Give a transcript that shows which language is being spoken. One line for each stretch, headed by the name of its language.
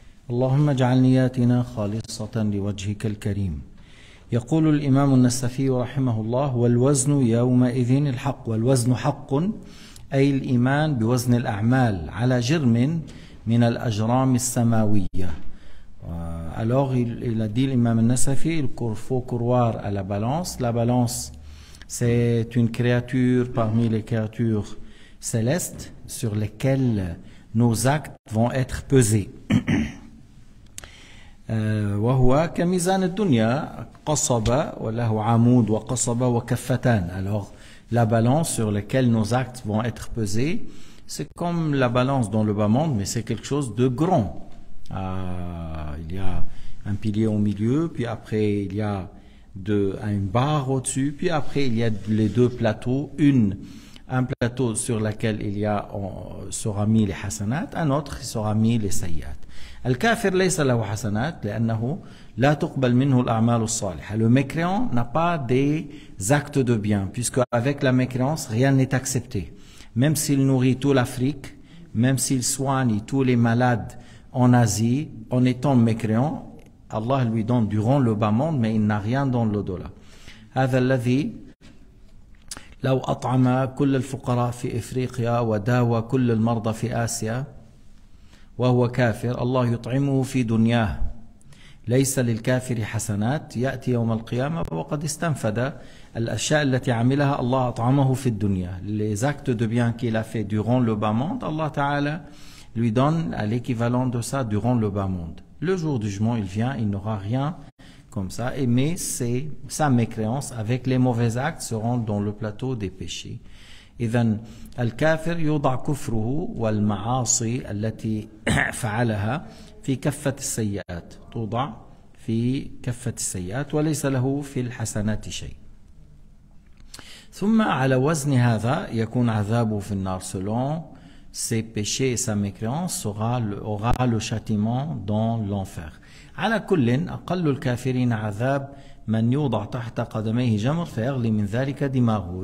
Arabic: اللهم اجعل نياتنا خالصة لوجهك الكريم. يقول الإمام النسفي رحمه الله: والوزن يومئذ الحق. والوزن حق أي الإيمان بوزن الأعمال على جرم من الأجرام السماوية.
French: Alors il a dit l'imam al-Nasafi, il faut croire à la balance. La balance, c'est une créature parmi les créatures célestes sur lesquelles nos actes vont être pesés.
Arabic: وهو كميزان الدنيا قصبة وله عمود وقصبة وكفتان.
French: Alors la balance sur laquelle nos actes vont être pesés, c'est comme la balance dans le bas monde, mais c'est quelque chose de grand. Il y a un pilier au milieu, puis après il y a une barre au-dessus, puis après il y a les deux plateaux, un plateau sur lequel sera mis les hasanat, un autre sera mis les sayyat.
Arabic: الكافر ليس له حسنات لأنه لا تقبل منه الأعمال الصالحة.
French: Le mécréant n'a pas des actes de bien, puisque avec la mécréance rien n'est accepté. Même s'il nourrit toute l'Afrique, même s'il soigne tous les malades en Asie, en étant mécréant, Allah lui donne durant le bas monde, mais il n'a rien dans l'au-delà.
Arabic: هذا الذي لو أطعم كل الفقراء في إفريقيا وداوى كل المرضى في آسيا وهو كافر الله يطعمه في دنياه. ليس للكافر حسنات يأتي يوم القيامة وقد استنفد الأشياء التي عملها الله أطعمه في الدنيا.
French: Les actes de bien qu'il a fait durant le bas monde, Allah Ta'ala lui donne à l'équivalent de ça durant le bas monde. Le jour du jugement, il vient, il n'aura rien comme ça, mais sa mécréance avec les mauvais actes seront dans le plateau des péchés.
Arabic: إذن الكافر يوضع كفره والمعاصي التي فعلها في كفة السيئات، توضع في كفة السيئات وليس له في الحسنات شيء. ثم على وزن هذا يكون عذابه في النار.
French: Selon ses péchés et sa mécréance aura le châtiment dans l'enfer.
Arabic: على كل أقل الكافرين عذاب من يوضع تحت قدميه جمر فيغلي من ذلك دماغه.